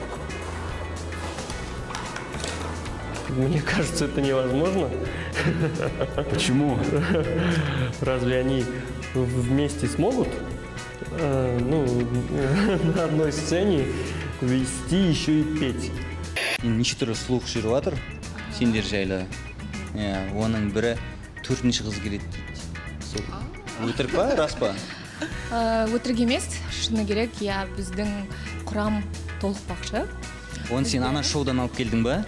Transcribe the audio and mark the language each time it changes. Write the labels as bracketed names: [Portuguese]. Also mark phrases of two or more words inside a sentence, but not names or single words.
[Russian] Мне кажется, это невозможно. Почему? Разве они вместе смогут на одной сцене вести еще и петь? [Kazakh] Неше түрлі слух жүріп жатыр сендер жайлы. Оның бірі 4-ші қыз келеді дейді. Өтірік па, рас па? Өтірік емес, шыны керек, иә, біздің құрам толықпақшы. Оны сен ана шоудан алып келдің ба?